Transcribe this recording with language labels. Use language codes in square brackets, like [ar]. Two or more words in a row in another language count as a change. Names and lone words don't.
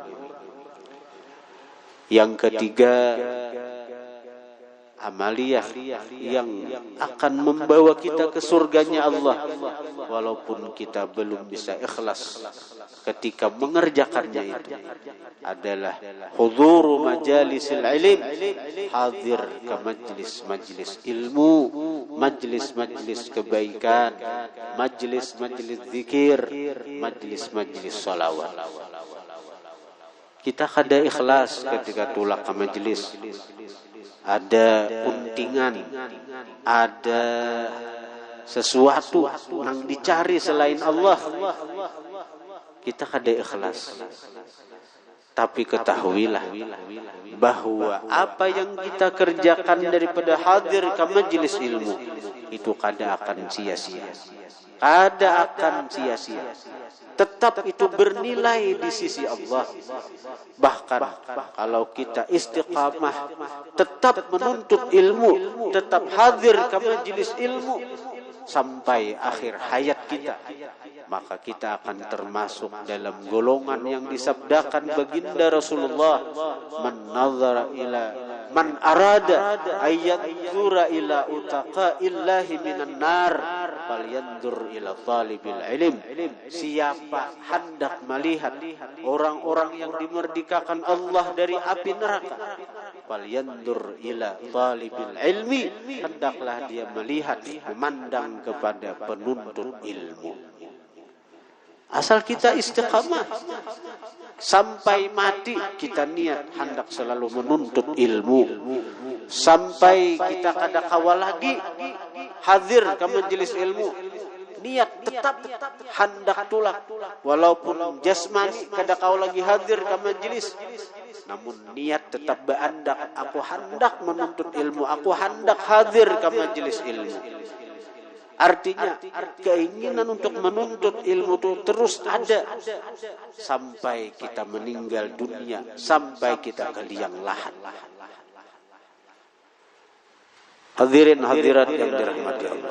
[id] Yang ketiga, amaliyah yang akan membawa kita ke surganya Allah, walaupun kita belum bisa ikhlas ketika mengerjakannya, itu adalah [ar] حضور مجالس العلم, [id] hadir ke majlis-majlis ilmu, majlis-majlis kebaikan, majlis-majlis zikir, majlis-majlis salawat. Kita kada ikhlas ketika tulak ke majlis, ada untingan, ada sesuatu yang dicari selain Allah, kita kada ikhlas. Tapi ketahuilah bahwa apa yang kita kerjakan daripada hadir ke majlis ilmu itu kada akan sia-sia, kada akan sia-sia. Tetap itu bernilai di sisi Allah. Bahkan kalau kita istiqamah, tetap menuntut ilmu, tetap hadir ke majlis ilmu sampai akhir hayat kita, maka kita akan termasuk dalam golongan yang disabdakan baginda Rasulullah, [ar] من أراد أن ينظر إلى عتقاء الله من النار فلينظر إلى طالب العلم. [id] Siapa hendak melihat orang-orang yang dimerdekakan Allah dari api neraka, [ar] فلينظر إلى طالب العلم, [id] hendaklah dia melihat, memandang kepada penuntut ilmu. Asal kita istiqamah sampai mati, kita niat hendak selalu menuntut ilmu, sampai kita [bjn] kada kawal lagi [id] hadir ke majelis ilmu, niat tetap hendak tulak, walaupun jasmani [bjn] kada kawal lagi [id] hadir ke majelis, namun niat tetap berandak, aku hendak menuntut ilmu, aku hendak hadir ke majelis ilmu. Artinya keinginan untuk menuntut ilmu itu terus ada sampai kita meninggal dunia, sampai kita ke liang lahat. Hadirin hadirat yang dirahmati Allah.